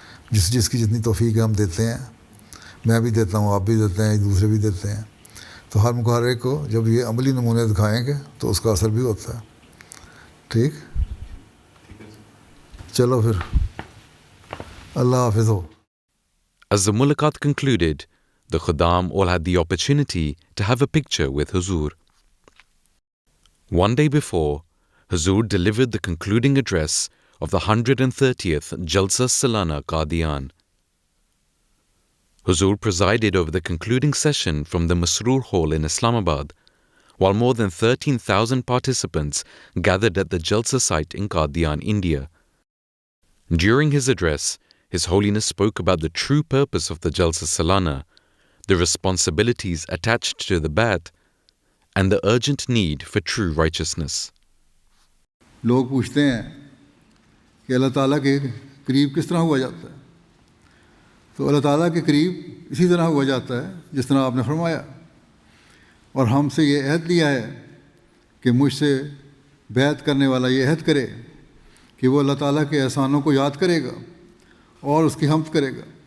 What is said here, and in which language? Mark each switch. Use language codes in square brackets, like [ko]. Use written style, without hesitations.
[ur] جس کی جتنی توفیق ہے ہم دیتے ہیں. میں بھی دیتا ہوں، آپ بھی دیتے ہیں، دوسرے بھی دیتے ہیں. تو ہر ایک کو جب یہ عملی نمونے دکھائیں گے تو اس کا اثر بھی ہوتا ہے. ٹھیک، چلو پھر اللہ حافظ ہو. [en] As the mulaqat concluded, the Khuddam all had the opportunity to have a picture with Huzur. One day before, Huzur delivered the concluding address of the 130th Jalsa Salana Qadian. Huzur presided over the concluding session from the Masroor Hall in Islamabad, while more than 13,000 participants gathered at the Jalsa site in Qadian, India. During his address, His Holiness spoke about the true purpose of the Jalsa Salana, the responsibilities attached to the Bai'at, and the urgent need for true righteousness. [ur] لوگ پوچھتے ہیں کہ اللہ تعالیٰ کے قریب کس طرح ہوا جاتا ہے؟ تو اللہ تعالیٰ کے قریب اسی طرح ہوا جاتا ہے جس طرح آپ نے فرمایا. اور ہم سے یہ عہد لیا ہے کہ مجھ سے بیعت کرنے والا یہ عہد کرے کہ وہ اللہ تعالیٰ کے احسانوں کو یاد کرے گا اور اس کی حمد کرے گا.